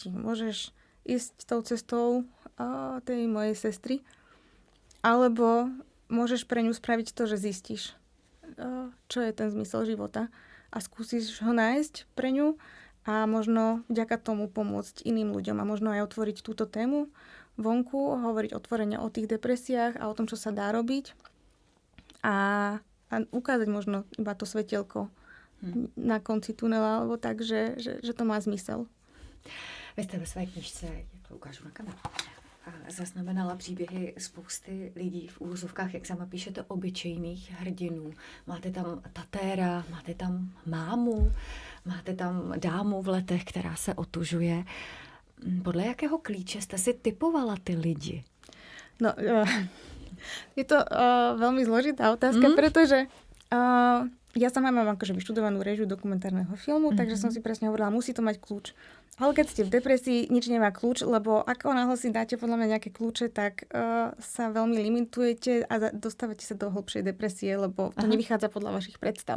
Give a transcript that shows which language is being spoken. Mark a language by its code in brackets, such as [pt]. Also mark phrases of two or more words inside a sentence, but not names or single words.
[sk] Môžeš ísť tou cestou tej mojej sestry, alebo môžeš pre ňu spraviť to, že zistíš, čo je ten zmysel života a skúsiš ho nájsť pre ňu a možno vďaka tomu pomôcť iným ľuďom a možno aj otvoriť túto tému vonku, hovoriť otvorene o tých depresiách a o tom, čo sa dá robiť a ukázať možno iba to svetielko na konci tunela, alebo tak, že to má zmysel. [cs] Vy jste ve své knižce, jak to ukážu na kameru, zaznamenala příběhy spousty lidí v úvozovkách, jak sama píšete, obyčejných hrdinů. Máte tam tatéra, máte tam mámu, máte tam dámu v letech, která se otužuje. Podle jakého klíče jste si typovala ty lidi? [sk] No, je to veľmi zložitá otázka, pretože ja sama mám akože vyštudovanú réžiu dokumentárneho filmu, takže som si presne hovorila, musí to mať kľúč. Ale keď ste v depresii, nič nemá kľúč, lebo ako náhle si dáte podľa mňa nejaké kľúče, tak sa veľmi limitujete a dostávate sa do hlbšej depresie, lebo to nevychádza podľa vašich predstav.